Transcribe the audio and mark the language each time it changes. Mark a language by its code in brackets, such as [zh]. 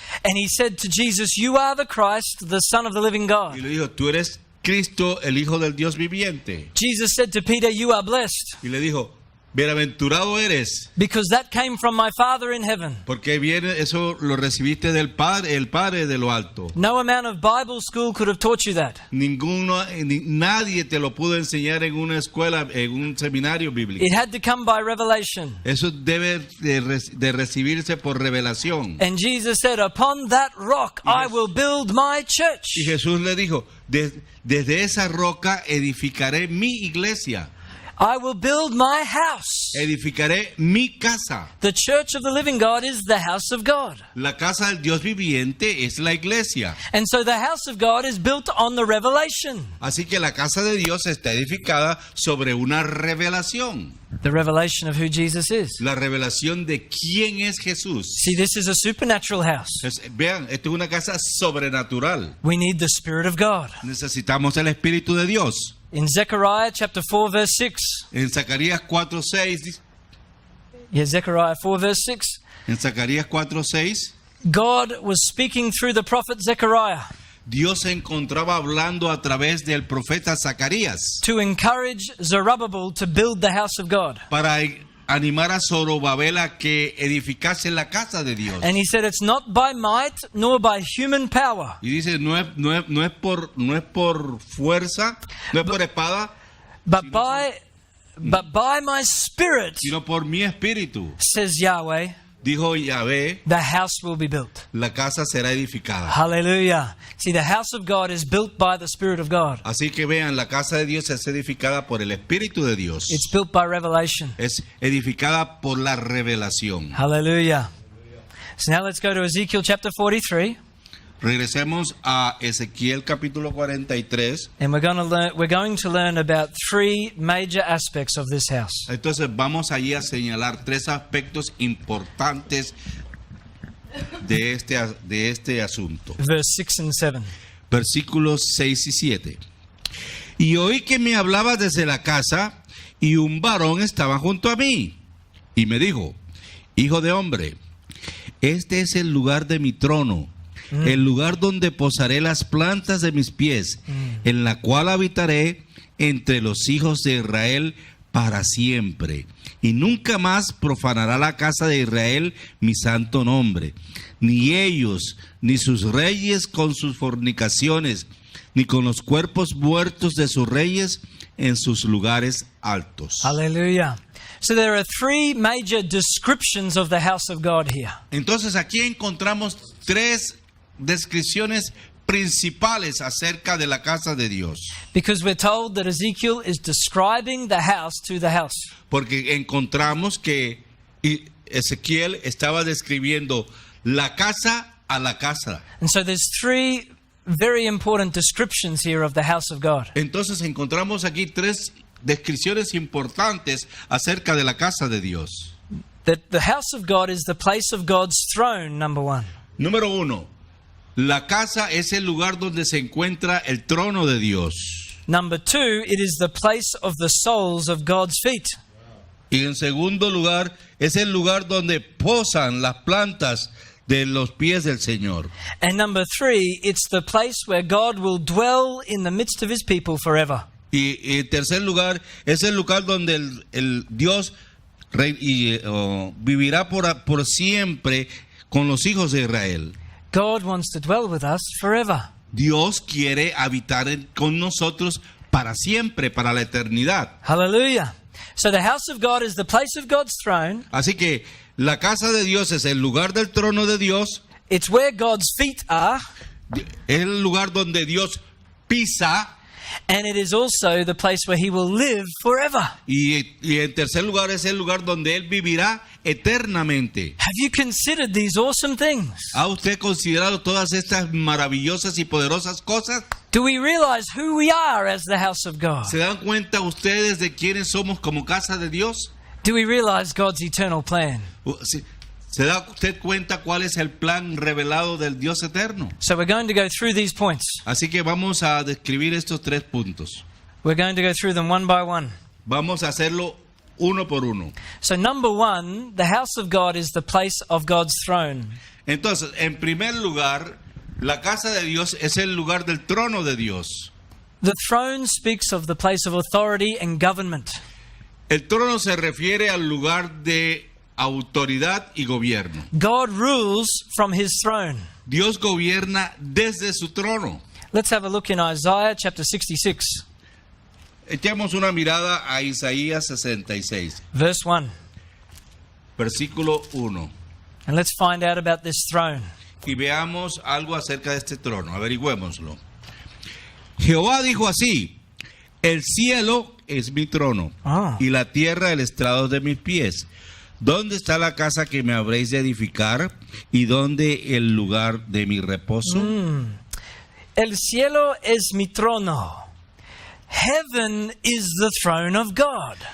[en] And he said to Jesus, "You are the Christ, the Son of the living [es] Y [en] God." [es] le dijo, tú eres Cristo, el Hijo del Dios viviente. [en] Jesus said to Peter, "You are blessed, [es] Y le dijo, bienaventurado eres, [en] because that came from my Father in heaven." [es] porque viene eso lo recibiste del Padre, el Padre de lo alto. [en] No amount of Bible school could have taught you that. [es] Nadie te lo pudo enseñar en una escuela, en un seminario bíblico. [en] It had to come by revelation. [es] Eso debe de recibirse por revelación. [en] And Jesus said, "Upon that rock I will build my [es] Y [en] church." [es] Jesús le dijo, desde esa roca edificaré mi iglesia, [en] I will build my house. [es] edificaré mi casa. [en] The church of the living God is the house of God. [es] La casa del Dios viviente es la iglesia. [en] And so the house of God is built on the revelation. [es] Así que la casa de Dios está edificada sobre una revelación. [en] The revelation of who Jesus is. [es] La revelación de quién es Jesús. [en] See, this is a supernatural house. [es] Vean, esto es una casa sobrenatural. [en] We need the Spirit of God. [es] Necesitamos el Espíritu de Dios. [en] In Zechariah chapter 4 verse 6. [es] En Zacarías 4:6, [en] Yeah, Zechariah 4 verse 6. [es] en Zacarías 4:6, [en] God was speaking through the prophet Zechariah [es] Dios se encontraba hablando a través del profeta Zacarías [en] to encourage Zerubbabel to build the house of God. [es] para animar a Zorobabel a que edificase la casa de Dios. [en] And he said, "It's not by might nor by human power, [es] Y dice, no es por fuerza, no es por espada, [en] but by my Spirit, [es] sino por mi espíritu. [en] says Yahweh, [es] Dijo Yahvé, [en] the house will be built." [es] la casa será edificada. [en] Hallelujah. See, the house of God is built by the Spirit of God. [es] Así que vean, la casa de Dios es edificada por el Espíritu de Dios. [en] It's built by revelation. [es] Es edificada por la revelación. [en] Hallelujah. So now let's go to Ezekiel chapter 43, [es] Regresemos a Ezequiel capítulo 43. [en] and we're going to learn about three major aspects of this house. [es] Entonces vamos allí a señalar tres aspectos importantes de este asunto. [en] Verse 6 and 7. [es] Versículos 6 y 7. Y oí que me hablaba desde la casa, y un varón estaba junto a mí, y me dijo, hijo de hombre, este es el lugar de mi trono, el lugar donde posaré las plantas de mis pies, en la cual habitaré entre los hijos de Israel para siempre. Y nunca más profanará la casa de Israel mi santo nombre, ni ellos, ni sus reyes con sus fornicaciones, ni con los cuerpos muertos de sus reyes en sus lugares altos. [en] Hallelujah. So there are three major descriptions of the house of God here. [es] Entonces aquí encontramos tres descripciones principales acerca de la casa de Dios. [en] Because we're told that Ezekiel is describing the house to the house. [es] Porque encontramos que Ezequiel estaba describiendo la casa a la casa. [en] And so there's three very important descriptions here of the house of God. [es] Entonces encontramos aquí tres descripciones importantes acerca de la casa de Dios. [en] That the house of God is the place of God's throne, number one. [es] Número uno, la casa es el lugar donde se encuentra el trono de Dios. [en] Number two, it is the place of the soles of God's feet. [es] Y en segundo lugar, es el lugar donde posan las plantas de los pies del Señor. [en] And number 3, it's the place where God will dwell in the midst of his people forever. [es] Y en tercer lugar, es el lugar donde el Dios vivirá por siempre con los hijos de Israel. [en] God wants to dwell with us forever. [es] Dios quiere habitar con nosotros para siempre, para la eternidad. [en] Hallelujah. So the house of God is the place of God's throne. [es] Así que la casa de Dios es el lugar del trono de Dios. [en] It's where God's feet are. [es] Es el lugar donde Dios pisa. [en] And it is also the place where he will live forever. [es] Y en tercer lugar es el lugar donde Él vivirá eternamente. [en] Have you considered these awesome things? [es] ¿Ha usted considerado todas estas maravillosas y poderosas cosas? [en] Do we realize who we are as the house of God? [es] ¿Se dan cuenta ustedes de quiénes somos como casa de Dios? [en] Do we realize God's eternal plan? [es] ¿Se da usted cuenta cuál es el plan revelado del Dios eterno? [en] So we're going to go through these points. [es] Así que vamos a describir estos 3 puntos. [en] We're going to go through them one by one. [es] Vamos a hacerlo uno por uno. [en] So number 1, the house of God is the place of God's throne. [es] Entonces, en primer lugar, la casa de Dios es el lugar del trono de Dios. [en] The throne speaks of the place of authority and government. [es] El trono se refiere al lugar de autoridad y gobierno. [en] God rules from his throne. [es] Dios gobierna desde su trono. [en] Let's have a look in Isaiah chapter 66, [es] Echemos una mirada a Isaías 66, [en] verse 1. [es] versículo 1. [en] And let's find out about this throne. [es] Y veamos algo acerca de este trono, averigüémoslo. Jehová dijo así: el cielo es mi trono, y la tierra el estrado de mis pies. ¿Dónde está la casa que me habréis de edificar? ¿Y dónde el lugar de mi reposo? El cielo es mi trono. [en] Heaven is the throne of God.